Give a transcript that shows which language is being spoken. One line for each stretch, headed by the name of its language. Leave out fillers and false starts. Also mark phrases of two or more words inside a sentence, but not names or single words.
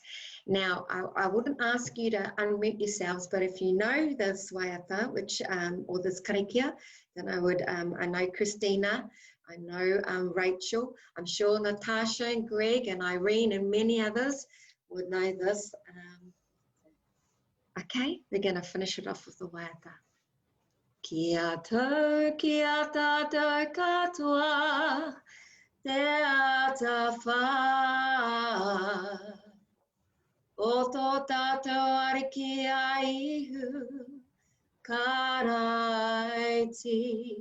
English: Now, I wouldn't ask you to unmute yourselves, but if you know this waiata, or this karakia, then I would, I know Christina, I know Rachel, I'm sure Natasha and Greg and Irene and many others would know this. Okay, we're going to finish it off with the waiata.
Māori: Kia tau katoa, te ata whā. O tō tātou ariki a ihu, karaiti.